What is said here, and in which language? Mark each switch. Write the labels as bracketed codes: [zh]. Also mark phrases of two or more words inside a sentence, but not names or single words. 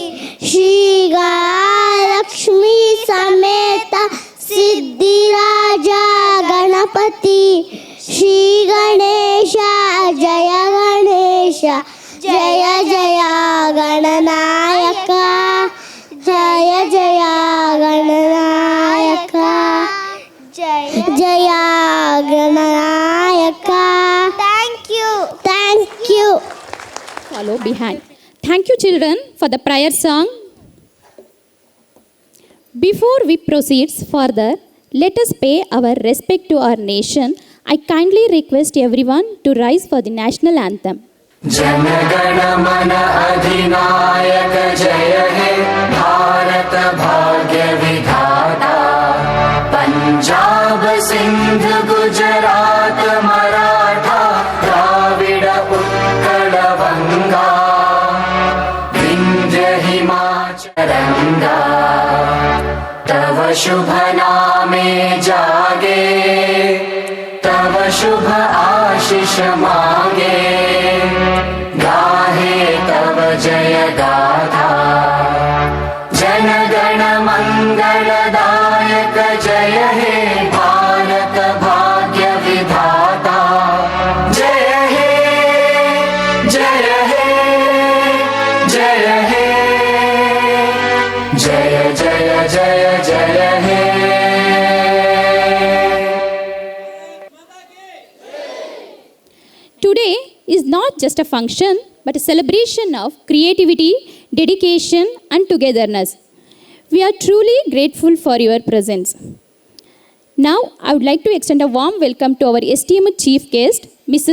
[sa] ಶ್ರೀಗಣಲಕ್ಷ್ಮೀ ಸಮೇತ ಸಿದ್ಧಿರಾಜ ಗಣಪತಿ ಶ್ರೀ ಗಣೇಶ ಜಯ ಗಣೇಶ ಜಯ ಜಯ ಗಣನಾಯಕ ಜಯ ಜಯ ಗಣನಾಯಕ ಜಯ ಜಯ ಗಣನಾಯಕ [en] Thank you Follow behind. Thank you, children, for the prayer song. Before we proceed further, let us pay our respect to our nation. I kindly request everyone to rise for the national anthem. [bn] জন গণ মন অধিনায়ক জয় হে ভারত ভাগ্য বিধাতা পঞ্জাব সিন্ধ গুজরাট মরাঠা দ্রাবিড় উৎকল বঙ্গ বিন্ধ্য হিমাচল গঙ্গা তব শুভ নামে জাগে তব শুভ আশিস মাগে গাহে তব জয় গাথা জন গণ মঙ্গলদায়ক জয় হে ভারত ভাগ্য বিধাতা জয় হে জয় হে জয় হে জয় জয় জয় জয় হে [en] Today is not just a function but a celebration of creativity, dedication, and togetherness. We are truly grateful for your presence. Now, I would like to extend a warm welcome to our esteemed chief guest, Mrs.